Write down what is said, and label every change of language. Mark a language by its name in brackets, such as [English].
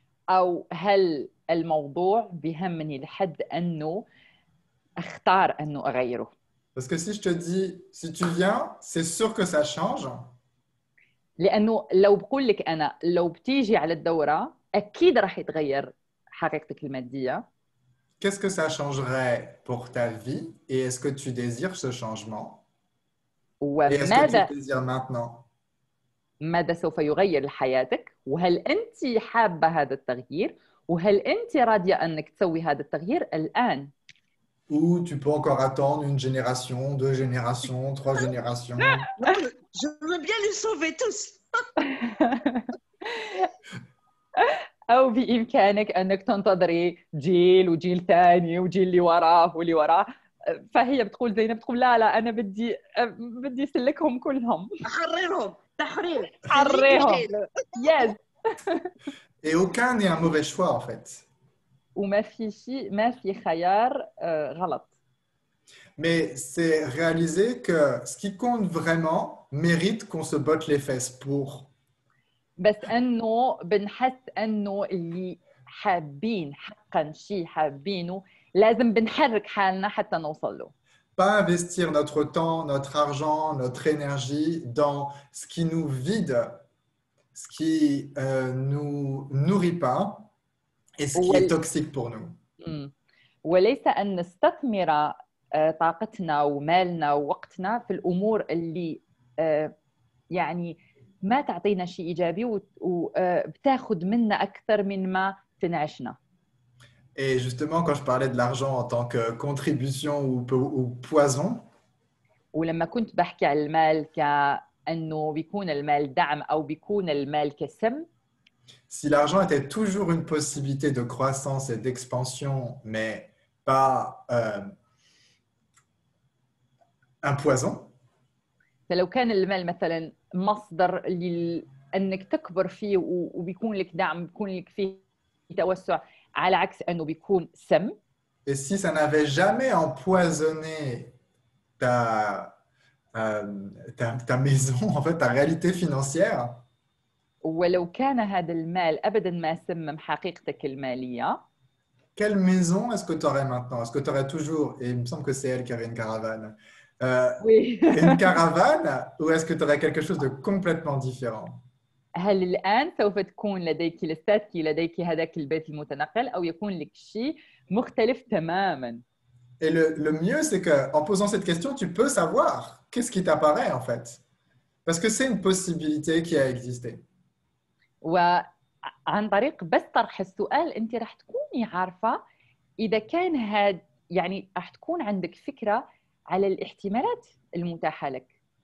[Arabic] أو هل الموضوع بيهمني لحد أنه أختار أنه أغيره؟ [French] Parce que si je te dis, si tu viens, c'est sûr que ça change. [Arabic] لأنه لو بقول لك أنا لو بتيجي على الدورة أكيد رح يتغير حقيقتك المادية. [French] Qu'est-ce que ça changerait pour ta vie et est-ce que tu désires ce changement? Et est-ce que tu le désires maintenant? [Arabic] ماذا سوف يغير لحياتك؟ وهل أنت حابة هذا التغيير؟ وهل أنت راضية أنك تسوي هذا التغيير الآن؟ [French] Ou tu peux encore attendre une génération, 2 générations, 3 générations. Non, je veux bien les sauver tous. [Arabic] أو بإمكانك أنك تنتظري جيل وجيل ثاني وجيل اللي وراه واللي وراه. فهي بتقول زينب بتقول لا أنا بدي أسلكهم كلهم. أحررهم تحرير. حررهم. Yes. [French] Et aucun n'est un mauvais choix en fait. [Arabic] وما في خيار غلط. [French] Mais c'est réaliser que ce qui compte vraiment mérite qu'on se botte les fesses pour. [Arabic] بس انه بنحس انه اللي حابين حقا شيء حابينه لازم بنحرك حالنا حتى نوصل له. [French] Pas investir notre temps, notre argent, notre énergie dans ce qui nous vide, ce qui nous nourrit pas et ce qui est toxique pour nous. [Arabic] وليس أن نستثمر طاقتنا ومالنا ووقتنا في الأمور اللي يعني ما تعطينا شيء إيجابي وبتاخذ منا أكثر من ما تنعشنا. [French] Et justement, quand je parlais de l'argent en tant que contribution ou poison, [Arabic] ولما كنت بحكي على المال كأنه بيكون المال دعم أو بيكون المال كسم. [French] Si l'argent était toujours une possibilité de croissance et d'expansion, mais pas un poison. [Arabic] فلو كان المال مثلا مصدر أنك تكبر فيه وبيكون لك دعم، بيكون لك فيه توسع، على عكس أنه بيكون سم. [French] Et si ça n'avait jamais empoisonné ta maison, en fait, ta réalité financière. [Arabic] ولو كان هذا المال أبداً ما سمم حقيقتك المالية. [French] Quelle maison est-ce que tu aurais maintenant? Est-ce que tu aurais toujours, et il me semble que c'est elle qui avait une caravane, oui. une caravane, ou est-ce que tu aurais quelque chose de complètement différent? [Arabic] هل الآن سوف تكون لديك لساتك لديك هذاك البيت المتنقل أو يكون لك شيء مختلف تماماً؟ [French] Et le mieux, c'est qu'en posant cette question, tu peux savoir qu'est-ce qui t'apparaît en fait. Parce que c'est une possibilité qui a existé. [Arabic] عن طريق بس طرح السؤال انت راح تكوني عارفه اذا كان هاد يعني راح تكون عندك فكره على الاحتمالات المتاحه لك.